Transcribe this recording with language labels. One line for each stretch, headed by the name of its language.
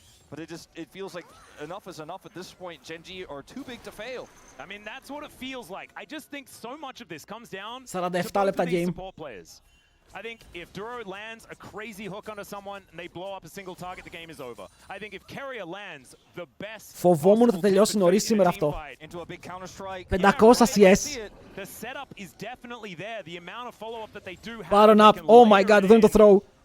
English: But it feels like enough is enough at this point. Genji are too big to fail. I mean, that's what it feels like. I just think so much of this comes down
Greek: 47 λεπτά game.
English: support players. I think if Duro lands a crazy hook onto someone and they blow up a single target, the game is over. I think if Carrier lands the best.
Greek: Φοβόμουν ότι θα τελειώσει νωρίς σήμερα αυτό.
English: 500 CS. The setup is definitely there. The amount of follow-up that they do have. Baron up. Oh my god,
Greek: εδώ είναι το throw.